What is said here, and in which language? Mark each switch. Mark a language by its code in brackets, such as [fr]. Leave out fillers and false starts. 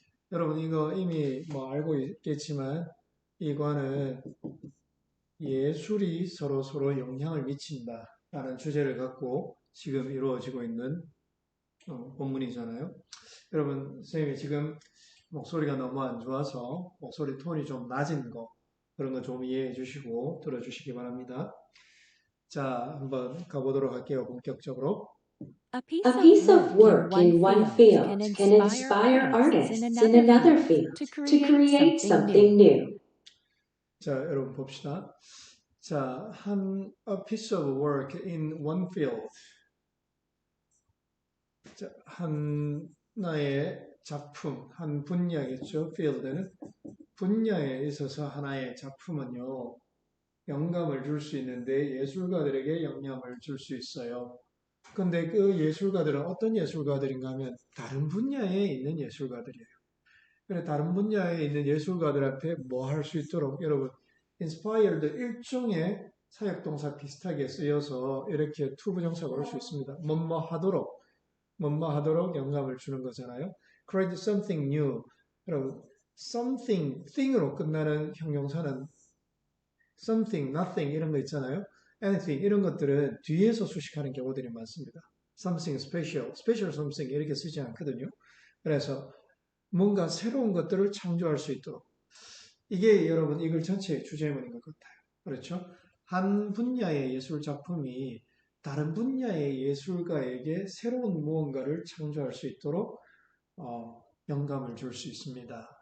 [ko] 여러분, 이거 이미 알고 있겠지만, 이과는 예술이 서로 영향을 미친다라는 주제를 갖고 지금 이루어지고 있는 본문이잖아요. 여러분, 선생님이 지금 목소리가 너무 안 좋아서 목소리 톤이 좀 낮은 거 그런 거 좀 이해해 주시고 들어주시기 바랍니다. 자, 한번 가보도록 할게요. 본격적으로. [en] A piece of work in one field can inspire artists in another field to create something new. [ko] 자, 여러분 봅시다. [en] 자, a piece of work in one field. [ko] 자, 하나의 작품, 한 분야겠죠. field는 분야에 있어서 하나의 작품은요, 영감을 줄 수 있는데 예술가들에게 영감을 줄 수 있어요. 근데 그 예술가들은 어떤 예술가들인가 하면 다른 분야에 있는 예술가들이에요. 그래, 다른 분야에 있는 예술가들한테 뭐 할 수 있도록 여러분 inspired 일종의 사역동사 비슷하게 쓰여서 이렇게 투부정사가 올 수 있습니다. 뭐뭐 하도록 영감을 주는 거잖아요. [en] create something new. [ko] 여러분 something, thing으로 끝나는 형용사는 something, nothing 이런 거 있잖아요. anything 이런 것들은 뒤에서 수식하는 경우들이 많습니다. [en] something special, special something [ko] 이렇게 쓰지 않거든요. 그래서 뭔가 새로운 것들을 창조할 수 있도록. 이게 여러분 이 글 전체의 주제문인 것 같아요. 그렇죠? 한 분야의 예술 작품이 다른 분야의 예술가에게 새로운 무언가를 창조할 수 있도록 영감을 줄 수 있습니다.